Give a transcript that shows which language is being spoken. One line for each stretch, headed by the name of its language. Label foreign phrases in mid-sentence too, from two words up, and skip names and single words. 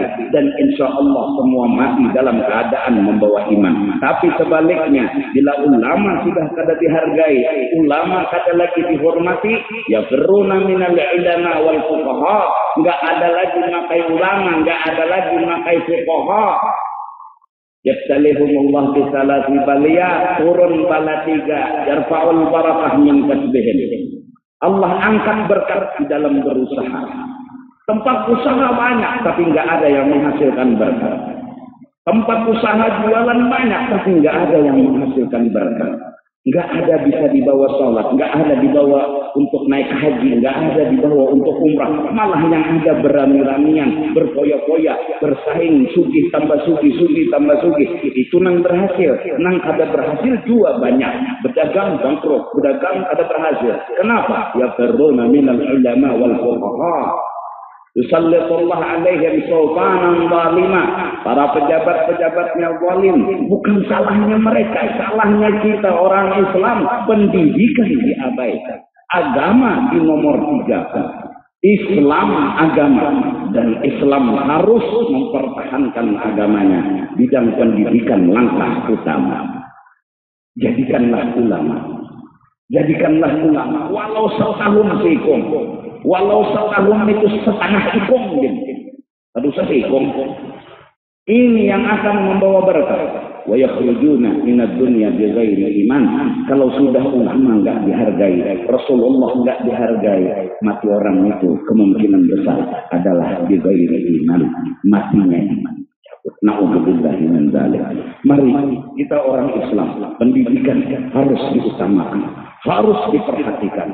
Indonesian: Dan insya Allah semua mati dalam keadaan membawa iman. Tapi sebaliknya, bila ulama sudah kada dihargai, ulama kada lagi dihormati,
Arabic: يفرون من العلماء والفقهاء.
Indonesian: Nggak ada lagi makai ulama, nggak ada lagi makai fuqaha.
Arabic: يبتليهم الله بثلاث بلايا,
Indonesian: turun bala 3,
Arabic: يرفع البركة من كسبهم.
Indonesian: Allah angkat berkat di dalam berusaha. Tempat usaha banyak tapi enggak ada yang menghasilkan berkat. Tempat usaha jualan banyak tapi enggak ada yang menghasilkan berkat. Enggak ada bisa dibawa sholat, enggak ada dibawa untuk naik haji, enggak ada dibawa untuk umrah. Malah yang ada berami-ramian, berfoya-foya, bersaing, sugih tambah sugih, sugih tambah sugih. Itu nang berhasil. Nang kada berhasil juga banyak. Berdagang bangkrut, berdagang kada berhasil.
Arabic: Kenapa? يفرون من العلماء والفقهاء. يسلط الله عليهم سلطانا ظالما.
Indonesian: Para pejabat-pejabatnya zalim. Bukan salahnya mereka, salahnya kita orang Islam. Pendidikan diabaikan, agama di nomor 3. Islam agama, dan Islam harus mempertahankan agamanya. Bidang pendidikan langkah utama. Jadikanlah ulama. Jadikanlah ulama. Walau setahun seikung. Walau setahun itu setengah ikung. Aduh seikung. Ini yang akan membawa berkah.
Arabic: ويخرجون من الدنيا بغير إيمان.
Indonesian: Kalau sudah ulama enggak dihargai, Rasulullah enggak dihargai, mati orang itu kemungkinan besar adalah
Arabic: بغير إيمان,
Indonesian: matinya iman.
Arabic: نعوذ بالله من ذلك.
Indonesian: Mari kita orang Islam, pendidikan harus diutamakan, harus diperhatikan.